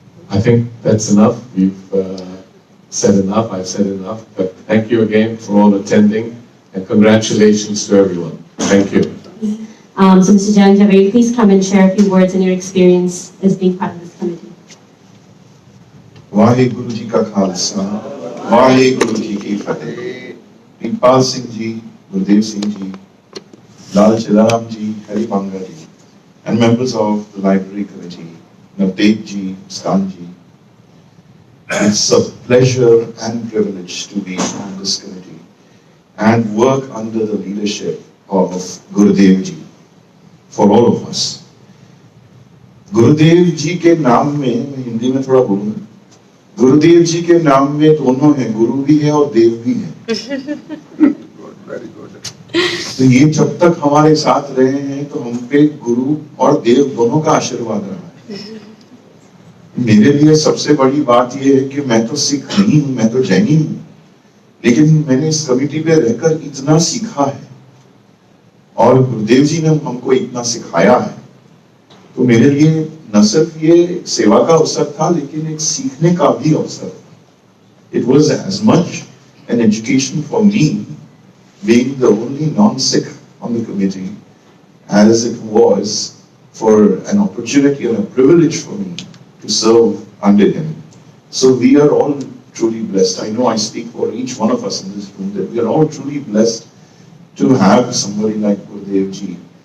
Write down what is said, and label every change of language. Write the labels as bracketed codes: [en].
[en] I think that's enough. We've said enough, I've said enough, but thank you again for all attending, and congratulations to everyone. Thank you. So Mr. Jang Javed, please come and share a few words and your experience as being part of this committee. [pa] Waheguru ji का खालसा, वाहेगुरु जी की फतेह। [en] Pipal Singh ji, Gurdev Singh ji, Lal Chilaram ji, Hari Banga ji, and members of the library committee, Navdev ji, Stan ji. It's a pleasure and privilege to be on this committee and work under the leadership of Gurudev ji for all of us. [hi] गुरुदेव जी के नाम में, मैं हिंदी में थोड़ा बोलूंगा, गुरुदेव जी के नाम में दोनों हैं, गुरु भी है और देव भी है। [en] Very good. [hi] तो ये जब तक हमारे साथ रहे हैं तो हम पे गुरु और देव दोनों का आशीर्वाद रहा है। मेरे लिए सबसे बड़ी बात ये है कि मैं तो सिख नहीं हूँ, मैं तो जैनी हूँ, लेकिन मैंने इस कमिटी पे रहकर इतना सीखा है और गुरुदेव जी ने हमको इतना सिखाया है, तो मेरे लिए न सिर्फ ये सेवा का अवसर था लेकिन एक सीखने का भी अवसर था। [en] It was as much an education for me being the only non-Sikh on the committee as it was for an opportunity and a privilege for me to serve under him. So we are all truly blessed. I know I speak for each one of us in this room that we are all truly blessed to have somebody like Gurudev ji.